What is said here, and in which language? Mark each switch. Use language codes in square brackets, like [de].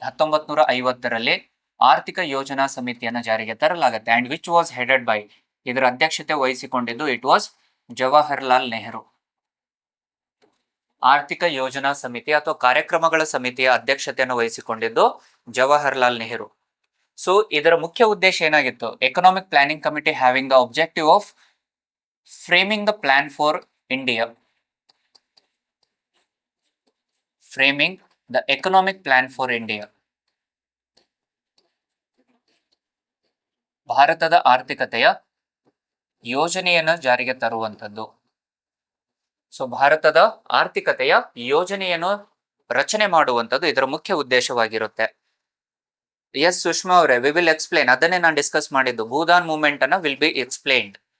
[kn] 1950ರಲ್ಲಿ ಆರ್ಥಿಕ ಯೋಜನಾ ಸಮಿತಿಯನ್ನು ಜಾರಿಗೆ ತರಲಾಗುತ್ತೆ. [en] and which was headed by, [kn] ಇದರ ಅಧ್ಯಕ್ಷತೆ ವಹಿಸಿಕೊಂಡಿದ್ದು [en] It was Jawaharlal Nehru. [kn] ಆರ್ಥಿಕ ಯೋಜನಾ ಸಮಿತಿ ಅಥವಾ ಕಾರ್ಯಕ್ರಮಗಳ ಸಮಿತಿಯ ಅಧ್ಯಕ್ಷತೆಯನ್ನು ವಹಿಸಿಕೊಂಡಿದ್ದು ಜವಾಹರ್ಲಾಲ್ ನೆಹರು. ಸೊ ಇದರ ಮುಖ್ಯ ಉದ್ದೇಶ ಏನಾಗಿತ್ತು? [en] Economic planning committee having the objective of framing the plan for India, framing the economic plan for India. [kn] ಭಾರತದ ಆರ್ಥಿಕತೆಯ ಯೋಜನೆಯನ್ನು ಜಾರಿಗೆ ತರುವಂತದ್ದು. ಸೊ ಭಾರತದ ಆರ್ಥಿಕತೆಯ ಯೋಜನೆಯನ್ನು ರಚನೆ ಮಾಡುವಂತದ್ದು ಇದರ ಮುಖ್ಯ ಉದ್ದೇಶವಾಗಿರುತ್ತೆ. [en] Yes Sushma ಅವರೇ, we will explain. [kn] ಅದನ್ನೇ ನಾನು ಡಿಸ್ಕಸ್ ಮಾಡಿದ್ದು. [en] Bhoodan movement ಅನ್ನ will be explained.